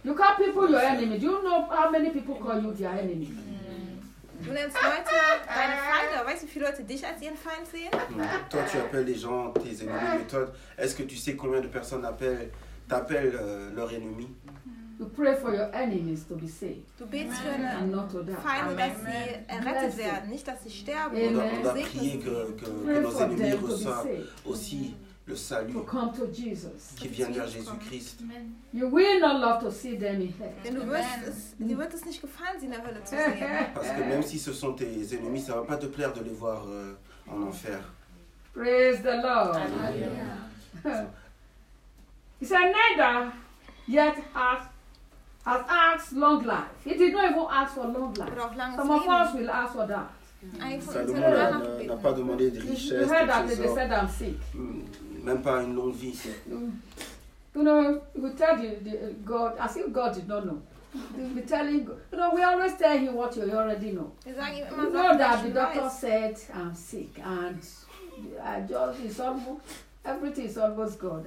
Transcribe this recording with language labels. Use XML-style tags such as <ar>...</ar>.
<en>You call people your enemy. Do you know how many people call you their enemy? Mm.</en> <de>Du nennst Leute deine Feinde. Weißt du, wie viele Leute dich als ihren Feind sehen? Mm.</de> <fr>Toi, tu appelles les gens tes ennemis. Mais toi, est-ce que tu sais combien de personnes t'appellent leur ennemi?</fr> <en>You pray for your enemies to be saved.</en> <de>Du betest für deine Feinde, dass sie errettet werden, nicht dass sie sterben. Amen.</de> <fr>On a prié que nos ennemis reçoivent aussi le salut.</fr> <en>To come to Jesus.</en> <fr>Qui vient vers Jésus-Christ.</fr> <en>You will not love to see them in hell.</en> <de>Denn du wirst es nicht gefallen, sie in der Hölle zu sehen.</de> <fr>Parce que même si ce sont tes ennemis, ça ne va pas te plaire de les voir en enfer.</fr> <en>Praise the Lord. Amen. He said, neither yet has asked long life. He did not even ask for long life. Some of us will ask for that.</en> <fr>Salomon n'a pas demandé de richesse.</fr> <en>You heard that they said I'm sick.</en> <fr>Même pas une longue vie.</fr> <en>You know, we tell you, God, as if God did not know. be telling God. You know, we always tell him what you already know. Exactly. You know that the doctor said, I'm sick, and I just, it's almost, everything is almost God.</en>